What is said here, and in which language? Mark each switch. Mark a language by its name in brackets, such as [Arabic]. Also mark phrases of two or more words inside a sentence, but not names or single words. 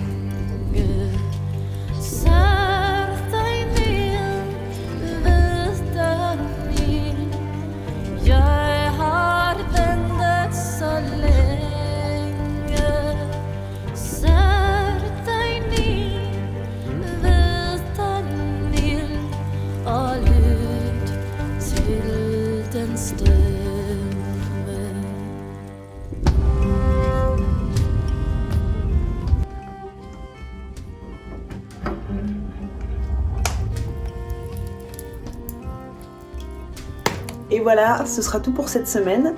[Danish] Sæt dig ned ved døren, jeg har ventet så længe. Sæt dig ned ved døren og lyt til den stemme. [French] Et voilà, ce sera tout pour cette semaine.